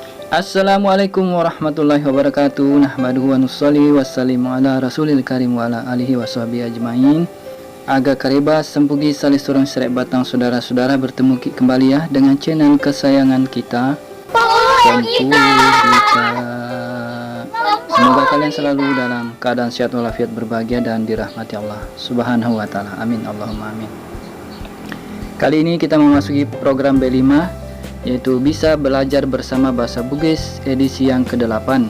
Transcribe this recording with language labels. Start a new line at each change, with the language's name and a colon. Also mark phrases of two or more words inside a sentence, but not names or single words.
Arabic: السلام عليكم ورحمة الله وبركاته. نحمده ونصلي ونسلم على رسوله الكريم وعلى آله وصحبه أجمعين.
Buginese: Aga kareba sempugi salih surang serek batang
Indonesian: saudara-saudara bertemu kembali ya dengan channel kesayangan kita, Sempu Kita. Semoga kalian selalu dalam keadaan sehat walafiat, berbahagia dan dirahmati Allah
Arabic: سبحانه وتعالى. آمين اللهم آمين.
Indonesian: Kali ini kita memasuki program B5, yaitu bisa belajar bersama bahasa Bugis edisi yang ke-8.